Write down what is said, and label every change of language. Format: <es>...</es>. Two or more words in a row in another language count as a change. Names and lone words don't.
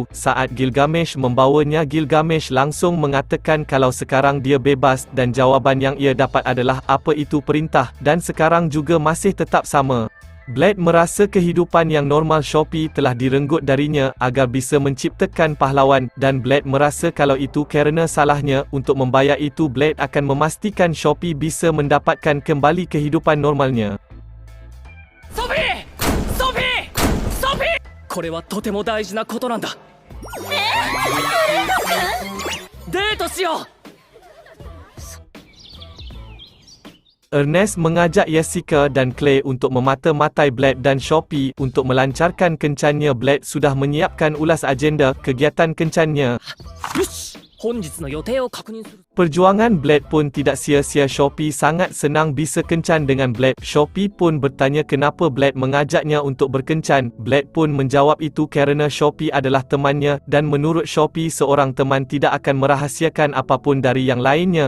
<id>Saat Gilgamesh membawanya, Gilgamesh langsung mengatakan kalau sekarang dia bebas dan jawapan yang ia dapat adalah apa itu perintah dan sekarang juga masih tetap sama. Blade merasa kehidupan yang normal Shopee telah direnggut darinya agar bisa menciptakan pahlawan dan Blade merasa kalau itu kerana salahnya. Untuk membayar itu Blade akan memastikan Shopee bisa mendapatkan kembali kehidupan normalnya.</id> <ja>ソフィーソフィーソフィーこれはとても大事なことなんだ。デートしよう。</ja> <id>Ernest mengajak Jessica dan Clay untuk memata-matai Blade dan Shopee. Untuk melancarkan kencannya, Blade sudah menyiapkan ulas agenda kegiatan kencannya.</id> <ja>よし、本日の予定を確認する。</ja> <id>Perjuangan Blade pun tidak sia-sia. Shopee sangat senang bisa kencan dengan Blade. Shopee pun bertanya kenapa Blade mengajaknya untuk berkencan. Blade pun menjawab itu kerana Shopee adalah temannya dan menurut Shopee seorang teman tidak akan merahasiakan apapun dari yang lainnya.</id>